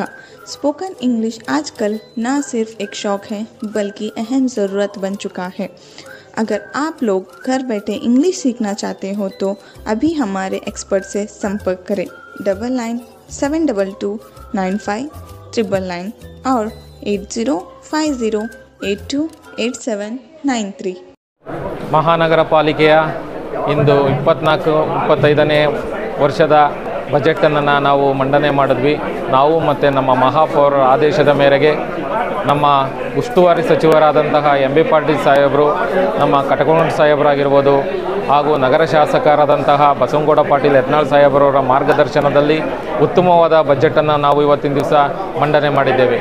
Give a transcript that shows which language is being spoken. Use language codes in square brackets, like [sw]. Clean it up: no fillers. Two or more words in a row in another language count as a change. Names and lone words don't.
[en] spoken English [hi] आजकल न सिर्फ एक शौक है बल्कि अहम ज़रूरत बन चुका है। अगर आप लोग घर बैठे इंग्लिश सीखना चाहते हो तो अभी हमारे एक्सपर्ट से संपर्क करें 9972295999 और 8050828793। [kn] ಮಹಾನಗರ ಪಾಲಿಕೆಯ ಇಂದು 24-25ನೇ ವರ್ಷದ ಬಜೆಟನ್ನು ನಾವು ಮಂಡನೆ ಮಾಡಿದ್ವಿ. ನಾವು ಮತ್ತು ನಮ್ಮ ಮಹಾಪೌರರ ಆದೇಶದ ಮೇರೆಗೆ ನಮ್ಮ ಉಸ್ತುವಾರಿ ಸಚಿವರಾದಂತಹ MB ಪಾಟೀಲ್ ಸಾಹೇಬರು, ನಮ್ಮ ಕಟಕೋಣ ಸಾಹೇಬರಾಗಿರ್ಬೋದು ಹಾಗೂ ನಗರ ಶಾಸಕರಾದಂತಹ ಬಸವನಗೌಡ ಪಾಟೀಲ್ ಯತ್ನಾಳ್ ಸಾಹೇಬರವರ ಮಾರ್ಗದರ್ಶನದಲ್ಲಿ ಉತ್ತಮವಾದ ಬಜೆಟನ್ನು ನಾವು ಇವತ್ತಿನ ದಿವಸ ಮಂಡನೆ ಮಾಡಿದ್ದೇವೆ.